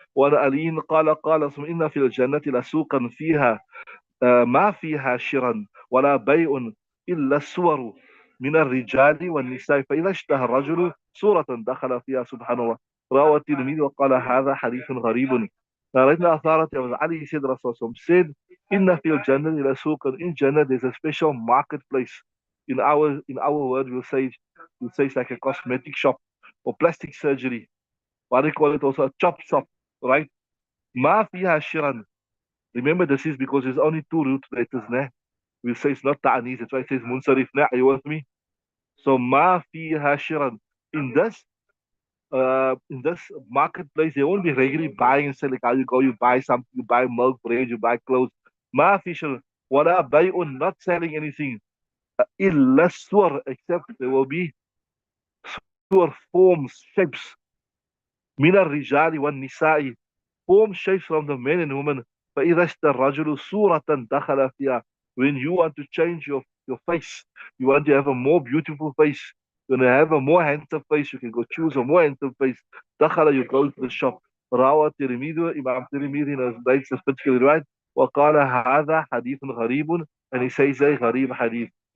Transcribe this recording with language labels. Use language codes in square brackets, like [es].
[ar] وعن علي قال ثم إن في الجنة لسوقا فيها ما فيها شرا ولا بيع إلا الصور من الرجال والنساء فإذا اشتهى الرجل صورة دخل فيها سبحان الله. روى الترمذي وقال هذا حديث غريب. [en] Narrating authority of Ali said Rasul said, [ar] "Inna fil jannah ila suqan." [en] In Jannah, there's a special marketplace. In our word, we'll say it's like a cosmetic shop or plastic surgery. What they call it also a chop shop, right? Ma fiha shiran. Remember, this is because there's only two root letters, ne? We'll say it's not ta'anis. That's why it says munsarif, ne? Are you with me? So ma fiha shiran. In this in this marketplace, they won't be regularly buying and selling. How you go, you buy something, you buy milk, bread, you buy clothes. [ar] Ma fiha wala bay'un, [en] not selling anything. Illa swar, except there will be swar forms, shapes. [ar] Mina rijali wan nisa'i, [en] form shapes from the men and women. [ar] فإذا اشترى الرجل صورة دخل فيها. [en] When you want to change your face, you want to have a more beautiful face, you want to have a more handsome face, you can go choose a more handsome face. دخل, you go to the shop. [ar] روى الترمذي, [en] Imam Tirmidhi narrates this particular right. [ar] وقال هذا حديث غريب, [en] and he says a [ar] غريب hadith.